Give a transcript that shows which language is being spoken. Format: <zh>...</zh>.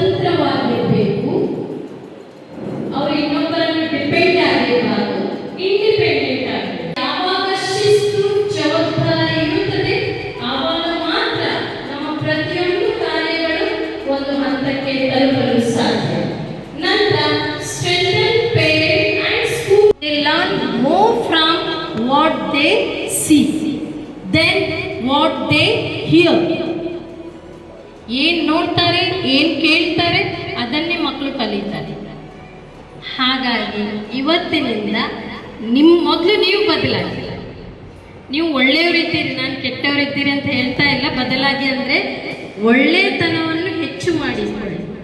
<kn>ಸ್ವತಂತ್ರವಾಗಿರಬೇಕು, ಅವರು ಇನ್ನೊಬ್ಬರನ್ನು ಡಿಪೆಂಡ್ ಆಗಿರಬಾರದು, ಇಂಡಿಪೆಂಡೆಂಟ್ ಆಗಬೇಕು. ಯಾವಾಗ ಶಿಸ್ತು ಜವಾಬ್ದಾರಿ ಇರುತ್ತದೆ ಆವಾಗ ಮಾತ್ರ ನಮ್ಮ ಪ್ರತಿಯೊಂದು ಕಾರ್ಯಗಳು ಒಂದು ಹಂತಕ್ಕೆ ತಲುಪಲು ಸಾಧ್ಯ. ನಂತರ</kn> <en>Strengthen parent and school. They learn more from what they see than what they hear.</en> <kn>ಏನು ನೋಡ್ತಾರೆ, ಏನು ಕೇಳ್ತಾರೆ ಅದನ್ನೇ ಮಕ್ಕಳು ಕಲಿತಾರೆ. ಹಾಗಾಗಿ ಇವತ್ತಿನಿಂದ ಮೊದಲು ನೀವು ಬದಲಾಗಿ. ನೀವು ಒಳ್ಳೆಯವರಿದ್ದೀರಿ, ನಾನು ಕೆಟ್ಟವರಿದ್ದೀರಿ ಅಂತ ಹೇಳ್ತಾ ಇಲ್ಲ. ಬದಲಾಗಿ ಅಂದರೆ ಒಳ್ಳೆಯತನವನ್ನು ಹೆಚ್ಚು ಮಾಡಿಕೊಳ್ಳಿ.</kn>